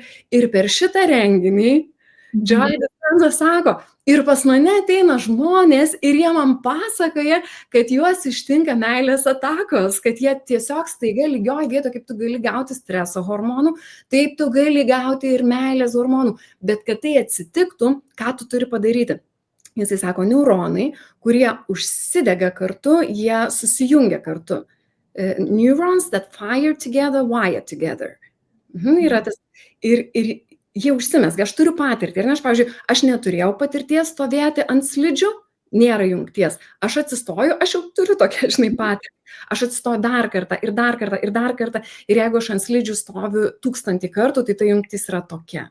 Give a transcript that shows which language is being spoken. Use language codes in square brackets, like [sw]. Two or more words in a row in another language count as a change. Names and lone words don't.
[lt] Ir per šitą renginį Joy Dispenza sako, ir pas mane ateina žmonės ir jie man pasakoja, kad juos ištinka meilės atakos, kad jie tiesiog staiga lygioj vietoj, kaip tu gali gauti streso hormonų, taip tu gali gauti ir meilės hormonų. Bet kad tai atsitiktų, ką tu turi padaryti? Jisai sako, neuronai, kurie užsidega kartu, jie susijungia kartu. [en] Neurons that fire together, wire together. [lt] Yra tas. Ir jie užsimesga. Aš turiu patirtį. Ir aš, pavyzdžiui, aš neturėjau patirties stovėti ant slidžių, nėra jungties. Aš atsistoju, aš jau turiu tokią, patirtį. Aš atsistoju dar kartą ir dar kartą ir dar kartą. Ir jeigu aš ant slidžių stoviu 1000 kartų, tai ta jungtis yra tokia.